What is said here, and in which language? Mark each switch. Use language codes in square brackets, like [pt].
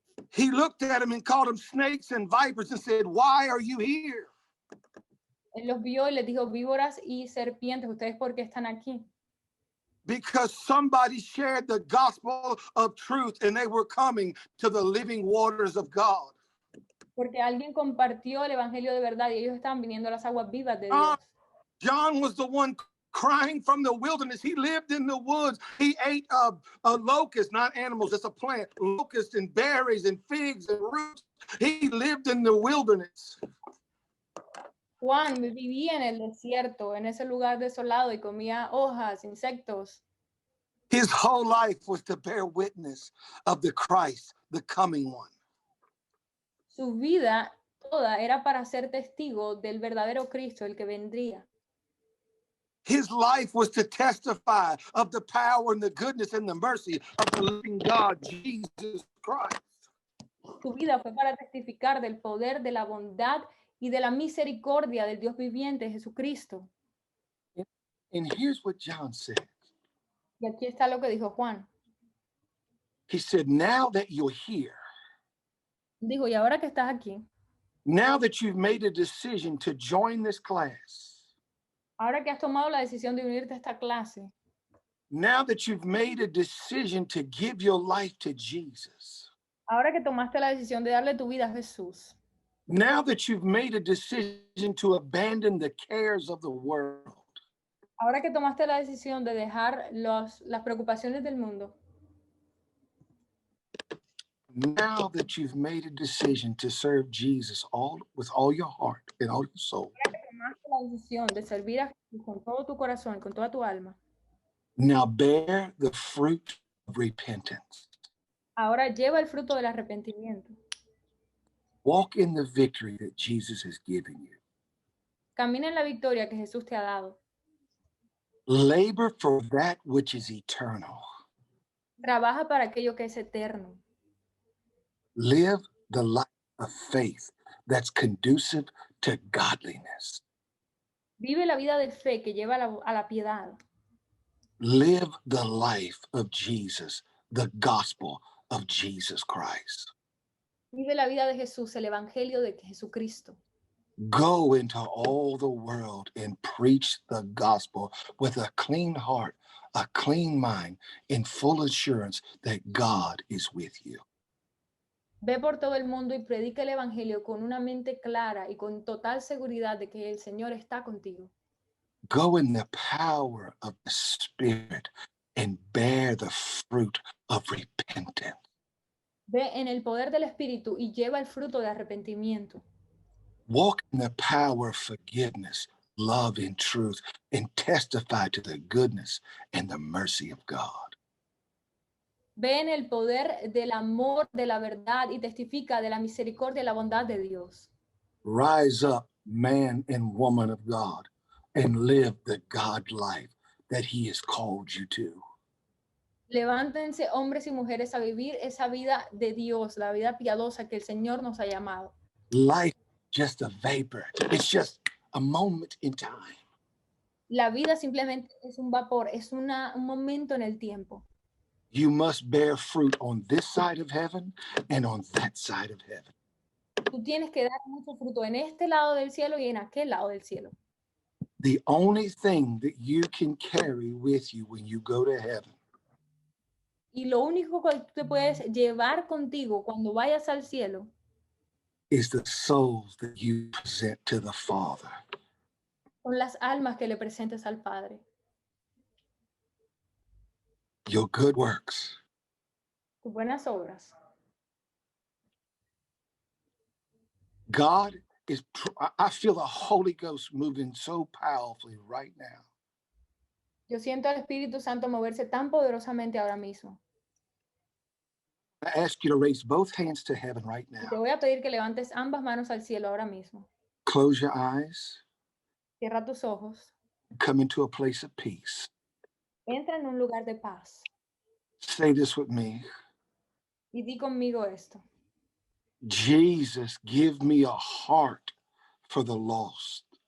[en] He looked at them and called them snakes and vipers and said, why are you here? [es] Él los vio y les dijo, víboras y serpientes, ¿ustedes por qué están aquí? [en] Because somebody shared the gospel of truth and they were coming to the living waters of God. [es] Porque alguien compartió el evangelio de verdad y ellos estaban viniendo a las aguas vivas de Dios. [en] John was the one crying from the wilderness. He lived in the woods. He ate a locust, not animals, it's a plant, locust and berries and figs and roots. He lived in the wilderness. [es] Juan vivía en el desierto, en ese lugar desolado y comía hojas, insectos. [en] His whole life was to bear witness of the Christ, the coming one. [es] Su vida toda era para ser testigo del verdadero Cristo, el que vendría. [en] His life was to testify of the power and the goodness and the mercy of the living God, Jesus Christ. [es] Su vida fue para testificar del poder, de la bondad y de la misericordia del Dios viviente, Jesucristo. [en] And here's what John said. [es] Y aquí está lo que dijo Juan. [en] He said, now that you're here, [es] Dijo, y ahora que estás aquí, [en] now that you've made a decision to join this class, [es] ahora que has tomado la decisión de unirte a esta clase, [en] now that you've made a decision to give your life to Jesus, [es] ahora que tomaste la decisión de darle tu vida a Jesús, [en] now that you've made a decision to abandon the cares of the world, [es] ahora que tomaste la decisión de dejar las preocupaciones del mundo, [en] now that you've made a decision to serve Jesus with all your heart and all your soul, [es] ahora que tomaste la decisión de servir a Jesús con todo tu corazón, con toda tu alma, [en] now bear the fruit of repentance. [es] ahora lleva el fruto del arrepentimiento. [en] Walk in the victory that Jesus has given you. [es] Camina en la victoria que Jesús te ha dado. [en] Labor for that which is eternal. [es] Trabaja para aquello que es eterno. [en] Live the life of faith that's conducive to godliness. [es] Vive la vida de fe que lleva a la piedad. [en] Live the life of Jesus, the gospel of Jesus Christ. [es] Vive la vida de Jesús, el evangelio de Jesucristo. [en] Go into all the world and preach the gospel with a clean heart, a clean mind, in full assurance that God is with you. [es] Ve por todo el mundo y predica el evangelio con una mente clara y con total seguridad de que el Señor está contigo. [en] Go in the power of the Spirit and bear the fruit of repentance. [es] Ve en el poder del Espíritu y lleva el fruto de arrepentimiento. [en] Walk in the power of forgiveness, love, and truth, and testify to the goodness and the mercy of God. [es] Ve en el poder del amor, de la verdad y testifica de la misericordia y la bondad de Dios. [en] Rise up, man and woman of God, and live the God life that He has called you to. [es] Levántense hombres y mujeres a vivir esa vida de Dios, la vida piadosa que el Señor nos ha llamado. [en] Life is just a vapor. It's just a moment in time. [es] La vida simplemente es un vapor, es un momento en el tiempo. [en] You must bear fruit on this side of heaven and on that side of heaven. [es] Tú tienes que dar mucho fruto en este lado del cielo y en aquel lado del cielo. [en] The only thing that you can carry with you when you go to heaven [es] Y lo único que tú te puedes llevar contigo cuando vayas al cielo [en] is the souls that you present to the Father. [es] son las almas que le presentes al Padre. [en] Your good works. [es] Tus buenas obras. [en] God is, I feel the Holy Ghost moving so powerfully right now. [es] Yo siento al Espíritu Santo moverse tan poderosamente ahora mismo. [en] I ask you to raise both hands to heaven right [es] Y te [en] now. [es] voy a pedir que levantes ambas manos al cielo ahora mismo. [en] Close your eyes. [es] Cierra tus ojos. [en] Come into a place of peace. [es] Entra en un lugar de paz. [en] Say this with me. [es] Y di conmigo esto. [en] Jesus, give me a heart for the lost.